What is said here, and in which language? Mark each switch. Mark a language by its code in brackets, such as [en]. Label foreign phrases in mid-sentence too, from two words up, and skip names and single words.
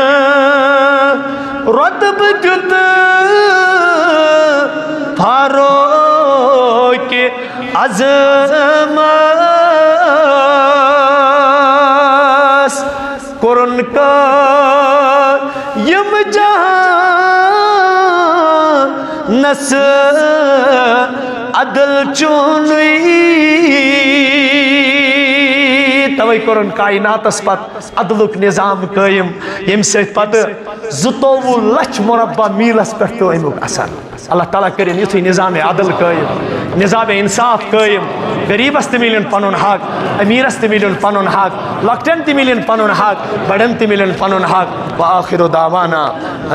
[ks] رتب دیت فاروق عظم قرن کا یم جہاں نس عدل چونی. یِمے کوٚرُن کائناتس پتہٕ عدلُک نظام قٲیِم ییٚمہِ سۭتۍ پتہٕ 22 لچھ مربع میٖلس پٮ۪ٹھ پیوٚو امیُک اثر اللہ تعالیٰ کٔرِنۍ یُتھُے نظام عدل قٲیِم نظام انصاف قٲیِم غریبس تہِ مِلن پنُن حق امیٖرس تہِ مِلن پنُن حق لۄکٹٮ۪ن تہِ مِلن پنُن حق بڑٮ۪ن تہِ مِلن پنُن حق [ar] وآخر دعوانا